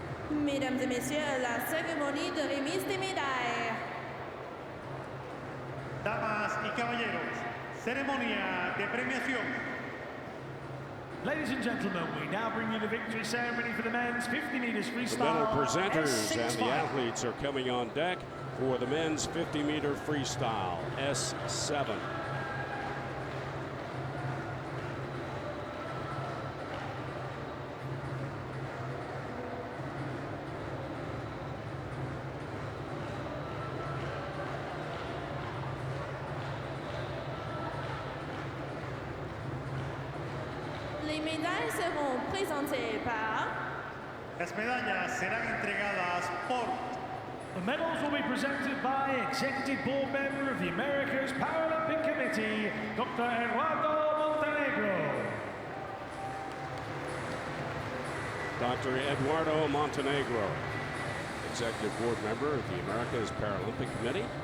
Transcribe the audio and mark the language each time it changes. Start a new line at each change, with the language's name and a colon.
French: Mesdames et messieurs, la cérémonie de remise des médailles.
Spanish: Damas y caballeros, ceremonia de premiación.
English: Ladies and gentlemen, we now bring you the victory ceremony for the men's 50 meters freestyle. The medal presenters and the S6 athletes are coming on deck for the men's 50-meter freestyle, S7.
French: Les médailles seront présentées par
Spanish: Las medallas serán entregadas por
English: The medals will be presented by Executive Board Member of the America's Paralympic Committee, Dr. Eduardo Montenegro. Dr. Eduardo Montenegro, Executive Board Member of the America's Paralympic Committee.